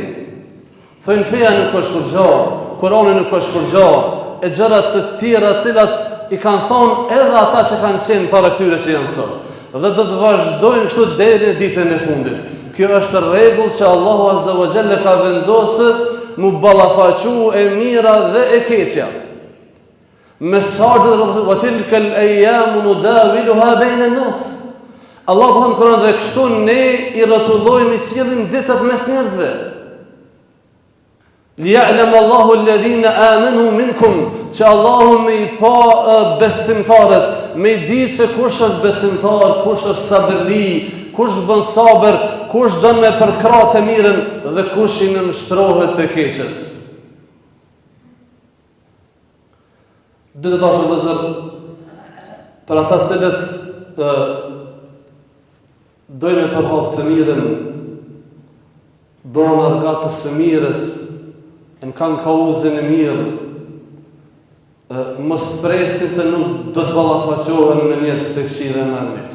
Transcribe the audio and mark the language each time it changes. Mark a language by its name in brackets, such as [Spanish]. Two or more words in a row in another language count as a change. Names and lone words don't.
[Albanian] Thojnë feja nuk është kur gjë, Kurani nuk është kur gjë, e gjëra të tjera të cilat i kanë thonë edhe ata që kanë qenë para këtyre që janë sot. Dhe do të vazhdojnë kështu deri në ditën e fundit. Kjo është rregull që Allahu [Arabic] عز وجل [Albanian] ka vendosur mu ballafaqu e mira dhe e keqja. Mesazhet e [Arabic] وتلك الأيام نداولها بين الناس. [Albanian] Allahu thon Kur'an dhe kështu ne i rrotullojmë, i sjellim ditët mes njerëzve. [Arabic] ليعلم الله الذين آمنوا منكم, [Albanian] që Allahu me i pa besimtarët, me i ditë se kush është besimtar, kush është sabërli, kush bën sabër, kush don me përkrah të mirën dhe kush i nënshtrohet të keqes. Dhe të dashur vëllezër, për ata të cilët dojnë me përhap të mirën, bëhen argatës së mirës, në kanë kauzën e mirë, mos presin se nuk do të ballafaqohen me njerëz të këqij dhe me armiq.